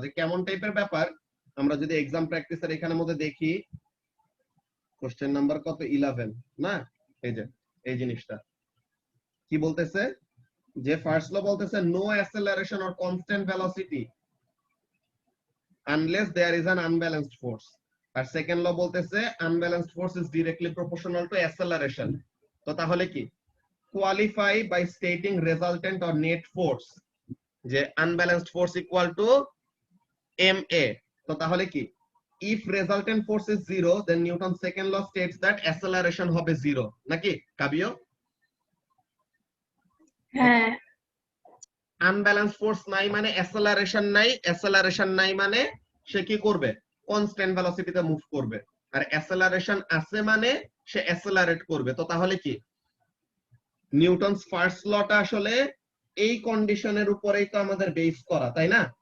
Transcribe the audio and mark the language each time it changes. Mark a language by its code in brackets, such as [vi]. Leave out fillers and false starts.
[bn] যে কেমন টাইপের ব্যাপার, আমরা যদি এক্সাম প্র্যাকটিসের এখানের মধ্যে দেখি, কোশ্চেন নাম্বার কত 11 না, এই যে এই জিনিসটা কি বলতেছে, যে ফার্স্ট ল বলতেছে [en] No acceleration or constant velocity unless there is an unbalanced force. আর second law [bn] বলতেছে [en] Unbalanced force is directly proportional to acceleration. [bn] তো তাহলে কি, [en] Qualify by stating resultant or net force, যে unbalanced force equal to ma। [bn] তো তাহলে কি, [en] if resultant force is 0 then Newton's second law states that acceleration [bn] হবে 0, নাকি কাবিও? হ্যাঁ। আনব্যালেন্সড ফোর্স নাই মানে অ্যাসেলারেশন নাই, অ্যাসেলারেশন নাই মানে সে কি করবে, কনস্ট্যান্ট ভেলোসিটিতে মুভ করবে। আর অ্যাসেলারেশন আছে মানে সে অ্যাসেলারেট করবে। তো তাহলে কি, নিউটনস ফার্স্ট লটা আসলে এই কন্ডিশনের উপরেই তো আমাদের বেস করা, তাই না?